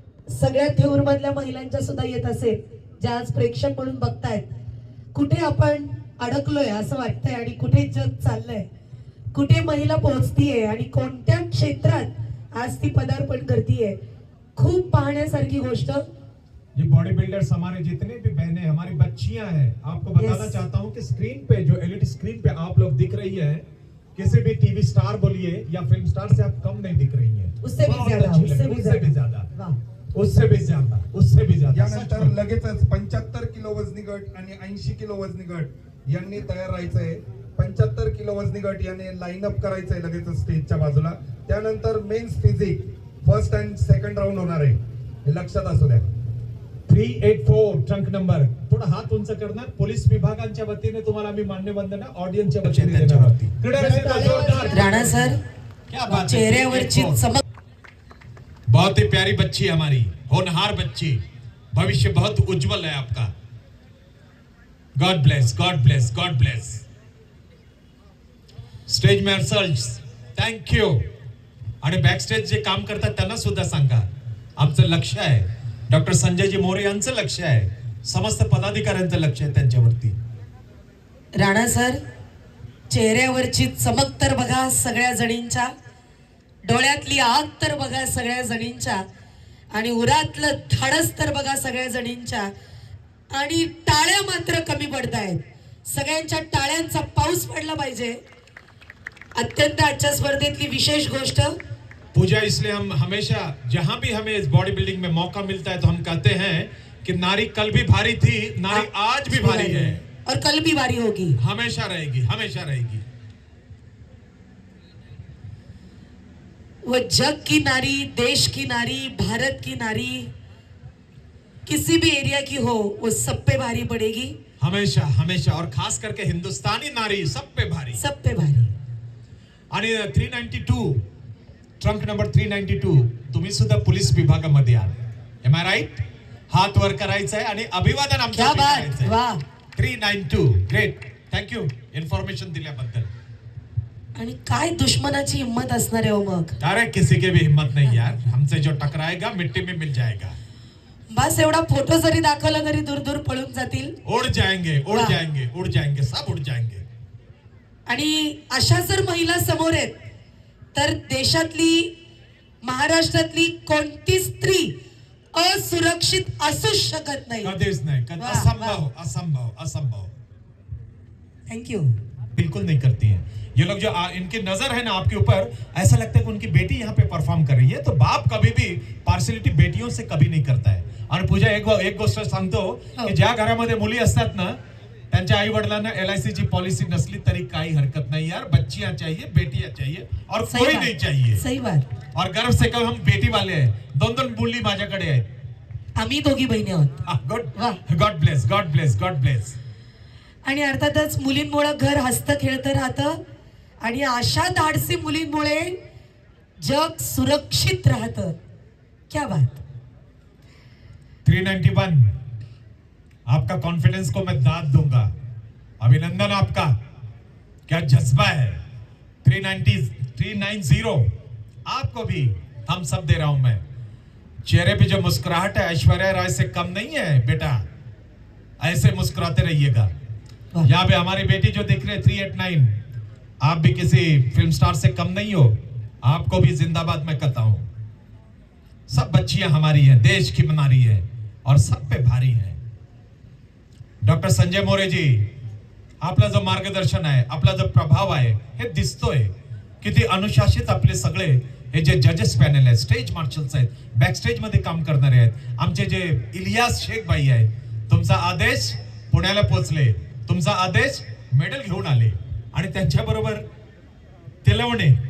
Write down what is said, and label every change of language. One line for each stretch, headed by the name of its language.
Marathi: सगळ्या थेऊर मधल्या महिलांच्या सुद्धा येत असेल, ज्या आज प्रेक्षक म्हणून बघतायत. कुठे आपण अडकलोय असं वाटतंय आणि कुठे जग चाललंय, कुठे महिला पोहोचतीये आणि कोणत्या क्षेत्रात आज ती पदार्पण करतीये. खूप पाहण्यासारखी गोष्ट.
Hindi: ये बॉडी बिल्डर्स हमारे जितने भी बहनें हमारी बच्चियां हैं, आपको बताना चाहता हूं कि स्क्रीन पे जो एलईडी स्क्रीन पे आप लोग दिख रही है, किसी भी टीवी स्टार बोलिए या फिल्म स्टार से आप कम नहीं दिख रही है. उससे भी ज्यादा, उससे भी ज्यादा.
Marathi: यानंतर लगेचच 75 किलो वजनी गट आणि 80 किलो वजनी गट यांनी तयार राहायचंय. 75 किलो वजनी गट याने लाईन अप करायचंय लगेच स्टेजच्या बाजूला. त्यानंतर men's physique first and second round होणार आहे, हे लक्षात असू द्या. 384 ट्रंक नंबर. थोड़ा हात उंच करना. पोलीस विभागांच्या वतीने तुम्हाला मी मान्यवंदना ऑडियन्सच्या वतीने देणार आहोत. राणा सर,
Hindi: क्या बात है.
Marathi: चेहऱ्यावरची चमक.
Hindi: बहुत ही प्यारी बच्ची हमारी, होनहार बच्ची. भविष्य बहुत उज्जवल है आपका.
English: God bless, God bless, God bless. Stage marshals, thank you.
Marathi: आणि बॅकस्टेज जे काम करतात त्यांना सुद्धा सांगा, आमचं लक्ष आहे, डॉक्टर संजयजी मोरे यांचं लक्ष आहे, समस्त पदाधिकाऱ्यांचं लक्ष आहे त्यांच्यावरती. राणा सर, चेहऱ्यावरची चमक तर बघा सगळ्या जणींच्या, डोळ्यातली आग तर बघा सगळ्या जणींच्या, आणि उरातलं धाडस तर बघा सगळ्या जणींच्या, आणि टाळ्या मात्र कमी पडतायत. सगळ्यांच्या टाळ्यांचा पाऊस पडला पाहिजे. अत्यंत आजच्या स्पर्धेतली विशेष गोष्ट.
Hindi: पूजा, इसलिए हम हमेशा जहां भी हमें इस बॉडी बिल्डिंग में मौका मिलता है तो हम कहते हैं कि नारी कल भी भारी थी, नारी आज भी भारी है और कल भी भारी होगी, हमेशा रहेगी, हमेशा रहेगी. वो जग की नारी, देश की नारी, भारत की नारी, किसी भी एरिया की हो, वो सब पे भारी पड़ेगी. हमेशा हमेशा. और खास करके हिंदुस्तानी नारी सब पे भारी, सब पे भारी.
Marathi: आणि 392 ट्रंक नंबर 392, तुम्ही सुद्धा पोलीस विभागामध्ये आहात.
English: Am I right?
Marathi: हात वर करायचा आहे आणि अभिवादन आमच्या
Hindi: क्या बात, वाह.
English: 392, great.
Marathi: थँक्यू इन्फॉर्मेशन दिल्याबद्दल. आणि काय दुश्मनाची हिम्मत असणार आहे हो मग.
Hindi: अरे किसी के भी हिम्मत नहीं यार, हमसे जो टकराएगा मिट्टी में मिल जाएगा.
Marathi: बस एवढा फोटो जरी दाखवला तरी दूर दूर पळून जातील.
Hindi: उड़ जाएंगे, उड़ जाएंगे, उड़ जाएंगे, सब उड़ जाएंगे.
Marathi: आणि अशा जर महिला समोर आहेत तर देशातली, महाराष्ट्रातली कोणती स्त्री असुरक्षित असू शकत नाही. कधीच नाही. असंभव, असंभव, असंभव.
English: Thank you.
Hindi: बिल्कुल नहीं करती है ये लोग. जो इनकी नजर है ना आपके ऊपर, ऐसा लगता है कि उनकी बेटी यहाँ पे परफॉर्म कर रही है. तो बाप कभी भी पार्शियलिटी बेटियों से कभी नहीं करता है.
Marathi: आणि पूजा, एक गोष्ट सांगतो की ज्या घरामध्ये मुली असतात ना, त्यांच्या आई वडिलांना LIC ची पॉलिसी नसली तरी काही हरकत नाही यार.
Hindi: बच्चियां चाहिए, बेटियां चाहिए और कोई नहीं चाहिए. सही बात. और गर्व से कहो, हम बेटी वाले हैं.
Marathi: दोन मुली माझ्याकडे आहेत. आम्ही दोघी बहिणी आहोत.
English: God bless, God bless, God bless.
Marathi: आणि अर्थातच मुलींमुळे घर हसतं खेळतं राहतं, आणि अशा धाडसी मुलींमुळे जग सुरक्षित राहतं.
Hindi: क्या बात. 391, आपका कॉन्फिडेंस को मैं दाद दूंगा. अभिनंदन आपका, क्या जज्बा है. 390 आपको भी हम सब दे रहा हूं मैं. चेहरे पे जो मुस्कुराहट है ऐश्वर्या राय से कम नहीं है बेटा, ऐसे मुस्कुराते रहिएगा. यहाँ पे हमारी बेटी जो दिख रही है 389, आप भी किसी फिल्म स्टार से कम नहीं हो. आपको भी जिंदाबाद मैं कहता हूं. सब बच्चियां हमारी हैं, देश की नारी है और सब पे भारी है.
Marathi: डॉक्टर संजय मोरे जी, आपला जो मार्गदर्शन आहे, आपला जो प्रभाव आहे, हे दिसतोय. किती अनुशासित आपले सगळे हे जे जजेस पॅनल आहेत, स्टेज मार्शल्स आहेत, बॅकस्टेज मध्ये काम करणारे आहेत, आमचे जे इलियास शेख भाई आहेत. तुमचा आदेश पुण्याला पोहोचले, तुमचा आदेश मेडल घेऊन आले, आणि त्यांच्या बरोबर तेलवणे.